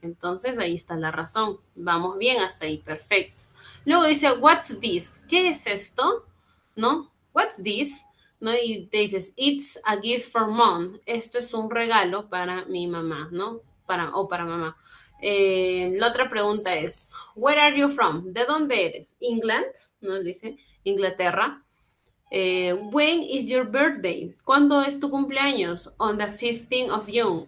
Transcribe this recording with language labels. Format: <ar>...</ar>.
<es>Entonces ahí está la razón. Vamos bien hasta ahí, perfecto. Luego dice,</es> <en>what's this?</en> <es>¿Qué es esto? ¿No? What's this? ¿No? Y te dices,</es> <en>it's a gift for mom.</en> <es>Esto es un regalo para mi mamá, ¿no? Para mamá. La otra pregunta es,</es> <en>where are you from?</en> <es>¿De dónde eres?</es> <en>England,</en> <es>¿no? Dice, Inglaterra.</es> <en>When is your birthday?</en> <es>¿Cuándo es tu cumpleaños?</es> <en>On the 15th of June.</en>